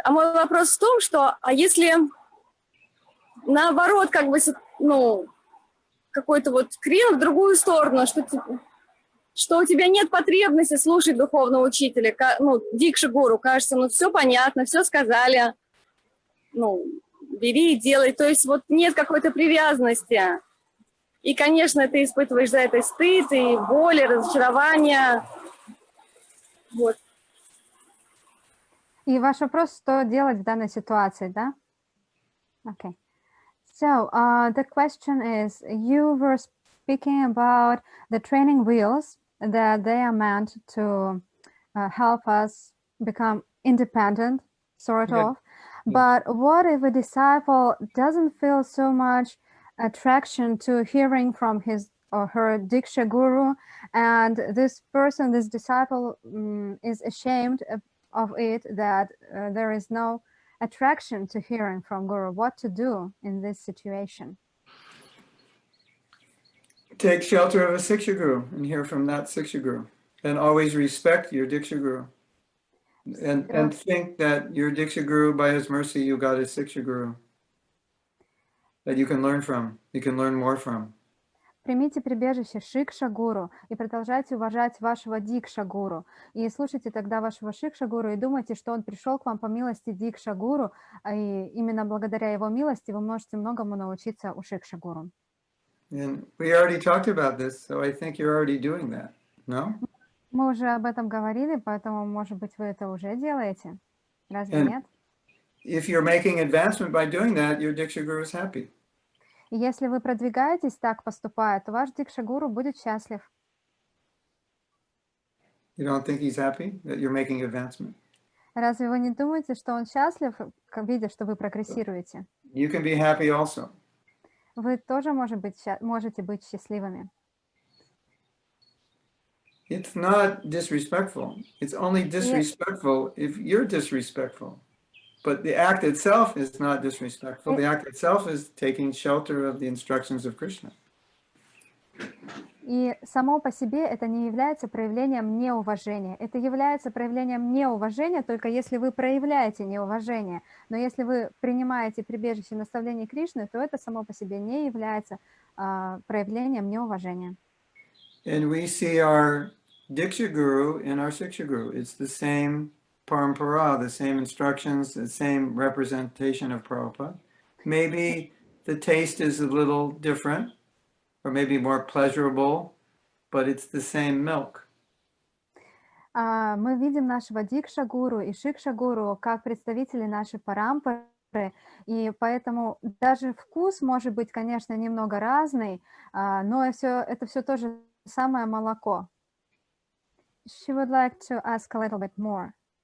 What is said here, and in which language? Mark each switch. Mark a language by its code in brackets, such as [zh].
[ru] А мой вопрос в том, что, а если наоборот, как бы, ну, какой-то вот крен в другую сторону, что у тебя нет потребности слушать духовного учителя, ну, дикша-гуру, кажется, ну, все понятно, все сказали, ну, бери и делай, то есть вот нет какой-то привязанности. И, конечно, ты испытываешь за это стыд, и боль, и разочарование. Вот. И ваш вопрос, что делать в данной ситуации, да? [en] Okay. So the question is, you were speaking about the training wheels, that they are meant to help us become independent, sort of. But what if a disciple doesn't feel so much attraction to hearing from his or her Diksha Guru, and this person, this disciple is ashamed of it, that there is no attraction to hearing from Guru? What to do in this situation? Take shelter of a Siksha Guru and hear from that Siksha Guru. And always respect your Diksha Guru. And think that your Diksha Guru, by his mercy, you got a Siksha Guru that you can learn from, you can learn more from. [ru] Примите прибежище Шикша-гуру и продолжайте уважать вашего Дикша-гуру. И слушайте тогда вашего Шикша-гуру и думайте, что он пришел к вам по милости Дикша-гуру, и именно благодаря его милости вы можете многому научиться у Шикша-гуру. [en] And we already talked about this, so I think you're already doing that, no? [ru] Мы уже об этом говорили, поэтому, может быть, вы это уже делаете? Разве нет? [en] If you're making advancement by doing that, your Diksha Guru is happy. [ru] И если вы продвигаетесь так, поступая, то ваш Дикша-гуру будет счастлив. [en] You don't think he's happy that you're making advancement? [ru] Разве вы не думаете, что он счастлив, видя, что вы прогрессируете? [en] You can be happy also. [ru] Вы тоже можете быть счастливыми. [en] It's not disrespectful. It's only disrespectful if you're disrespectful. But the act itself is not disrespectful. The act itself is taking shelter of the instructions of Krishna. [ru] И само по себе это не является проявлением неуважения. Это является проявлением неуважения только если вы проявляете неуважение. Но если вы принимаете прибежище наставлений Кришны, то это само по себе не является проявлением неуважения. [en] And we see our Diksha Guru in our Siksha Guru. It's the same parampara, the same instructions, the same representation of Prabhupada. Maybe the taste is a little different, or maybe more pleasurable, but it's the same milk. [ru] Мы видим нашего Дикша-гуру и Шикша-гуру как представители нашей парампары, и поэтому даже вкус может быть, конечно, немного разный, но это все то же самое молоко. [en] She would like to ask a little bit more.